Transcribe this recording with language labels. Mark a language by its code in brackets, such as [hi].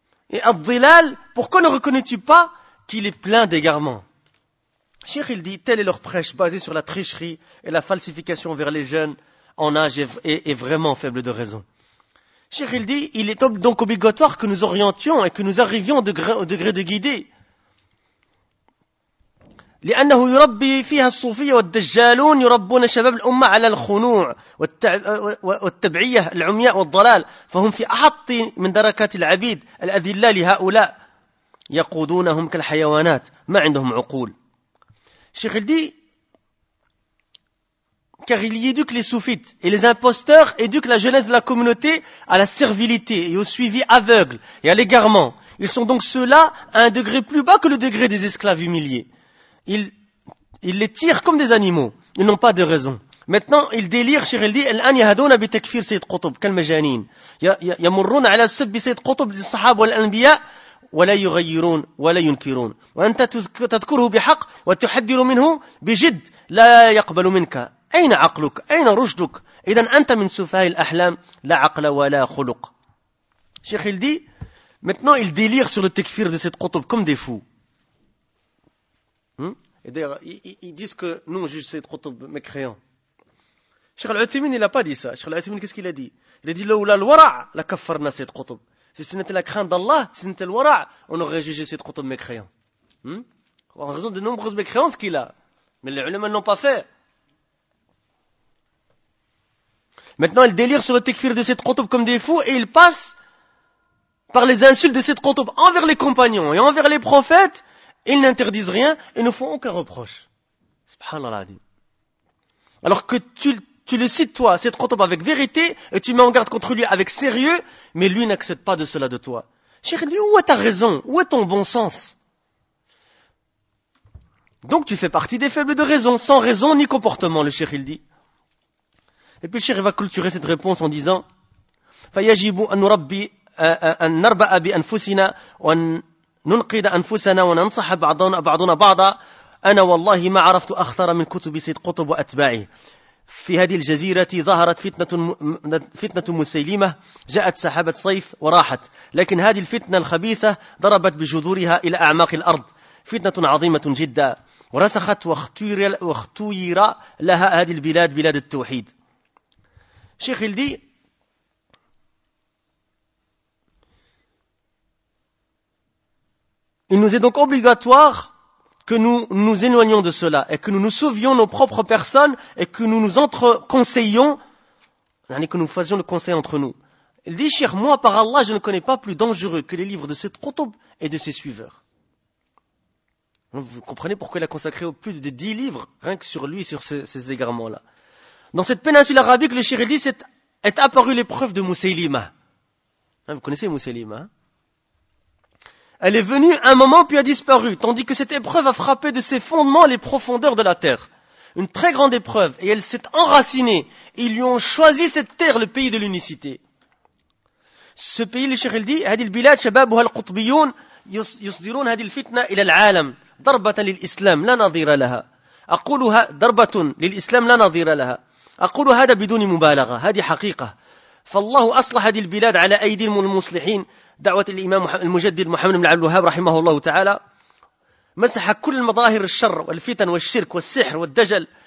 [fr] Et Abdelal, pourquoi ne reconnais-tu pas qu'il est plein d'égarements? Cheikh, il dit, tel est leur prêche, basé sur la tricherie et la falsification vers les jeunes en âge et vraiment faible de raison. Cheikh, il dit, il est donc obligatoire que nous orientions et que nous arrivions au degré de guider. [ar] لأنه يربي فيها الصوفية والدجالون يربون شباب الأمة على الخنوع والتبعية العمياء والضلال فهم في أحط من دركات العبيد الأذلة لهؤلاء يقودونهم كالحيوانات ما عندهم عقول. [fr] Cheikh, il dit, car il y éduque les soufites et les imposteurs éduquent la jeunesse de la communauté à la servilité et au suivi aveugle et à l'égarement. Ils sont donc ceux-là à un degré plus bas que le degré des esclaves humiliés. Ils les tirent comme des animaux. Ils n'ont pas de raison. Maintenant, ils délirent, Cheikh dit, « [ar] الآن يهدون بتكفير سيد قطب كالمجانين يمرون على سب سيد قطب للصحاب والأنبياء ولا يغيرون ولا ينكرون وأنت تذكره بحق وتحذر منه بجد لا يقبل منك أين عقلك أين رشدك إذن أنت من سفاه الأحلام لا عقل ولا خلق. [fr] Cheikh dit, maintenant ils délirent sur le tekfir de cette Qutub comme des fous. Et d'ailleurs, ils disent que nous, on juge cette Qutub mécréant. Cheikh Al-Uthaymeen, il n'a pas dit ça. Cheikh Al-Uthaymeen, qu'est-ce qu'il a dit? Il a dit, [ar] l'oula l'wara, la kaffarna cette qutub. [fr] Si ce n'était la crainte d'Allah, si ce n'était le wara, on aurait jugé cette qutub mécréant. En raison de nombreuses mécréances qu'il a. Mais les ulama ne l'ont pas fait. Maintenant, il délire sur le tekfir de cette qutub comme des fous et il passe par les insultes de cette qutub envers les compagnons et envers les prophètes. Ils n'interdisent rien et ne font aucun reproche. Subhanallah. Alors que tu le cites, toi, cette qutub avec vérité et tu mets en garde contre lui avec sérieux, mais lui n'accepte pas de cela de toi. Cheikh, il dit, où est ta raison? Où est ton bon sens? Donc tu fais partie des faibles de raison, sans raison ni comportement, le cheikh, il dit. Et puis le cheikh va clôturer cette réponse en disant [ar] فَيَجِبُ أَنْ نُرَبِّي أَنْ نَرْبَأَ بِأَنْفُسِنَا وَأَنْ نُنْقِدَ أَنْفُسَنَا وَنَنْصَحَ بَعْضُنَا بَعْضًا أَنَا وَاللَّهِ مَا عَرَفْتُ أَخْطَرَ مِنْ كُتُبِ سَيِّدْ قُطُبْ وَأَتْبَاعِهِ في هذه الجزيرة ظهرت فتنة مسيلمة جاءت سحابة صيف وراحت لكن هذه الفتنة الخبيثة ضربت بجذورها إلى أعماق الأرض فتنة عظيمة جدا ورسخت واختير لها هذه البلاد بلاد التوحيد. شيخ الدي [fr] Il nous est donc obligatoire que nous nous éloignions de cela et que nous nous souvions nos propres personnes et que nous nous entre-conseillions, que nous faisions le conseil entre nous. Il dit, cher, moi, par Allah, je ne connais pas plus dangereux que les livres de cette qutub et de ses suiveurs. Vous comprenez pourquoi il a consacré plus de 10 livres rien que sur lui et sur ces égarements-là. Dans cette péninsule arabique, le cheikh dit, est apparue l'épreuve de Mousseilima. Vous connaissez Mousseilima, hein? Elle est venue un moment puis a disparu, tandis que cette épreuve a frappé de ses fondements les profondeurs de la terre. Une très grande épreuve, et elle s'est enracinée. Et ils lui ont choisi cette terre, le pays de l'unicité. Ce pays, le cheikh il dit, [ar] هذه البلاد شبابها القطبيون يصدرون هذه الفتنة إلى العالم ضربة للإسلام لا نظير لها. أقولها ضربة للإسلام لا نظير لها. أقول هذا بدون مبالغة. هذه حقيقة. فالله أصلح هذه البلاد على أيدي المصلحين. دعوة الإمام المجدد محمد بن عبد الوهاب رحمه الله تعالى مسح كل المظاهر الشر والفتن والشرك والسحر والدجل.